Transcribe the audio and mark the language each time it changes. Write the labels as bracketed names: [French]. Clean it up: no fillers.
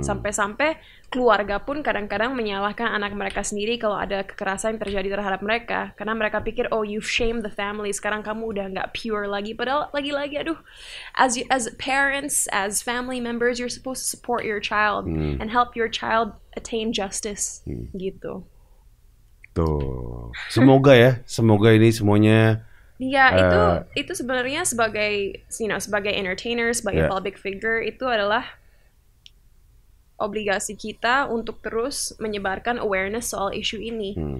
[Indonesian] Sampai-sampai keluarga pun kadang-kadang menyalahkan anak mereka sendiri kalau ada kekerasan yang terjadi terhadap mereka. Karena mereka pikir, [English] oh you've shamed the family, [Indonesian] sekarang kamu udah nggak pure lagi. Padahal lagi-lagi, [English] as parents, as family members, you're supposed to support your child and help your child attain justice. [Indonesian] Gitu. Tuh, semoga ini semuanya. Ya, itu sebenarnya sebagai entertainer, sebagai public figure, itu adalah obligasi kita untuk terus menyebarkan awareness soal isu ini.